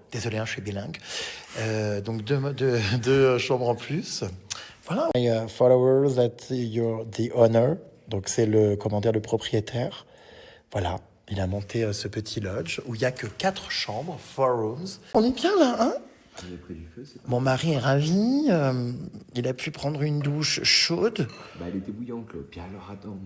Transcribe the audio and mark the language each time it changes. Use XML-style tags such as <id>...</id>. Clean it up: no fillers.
<fr>Désolé, je suis bilingue. Donc deux chambres en plus. Voilà.</fr> <en>My followers that you're the owner.</en> <fr>Donc c'est le propriétaire. Voilà. Il a monté ce petit lodge où il n'y a que 4 chambres,</fr> <en>4 rooms.</en> <fr>On est bien là, hein? Mon mari est ravi. Il a pu prendre une douche chaude. Elle était bouillante, Claude. Puis alors, attends.</fr>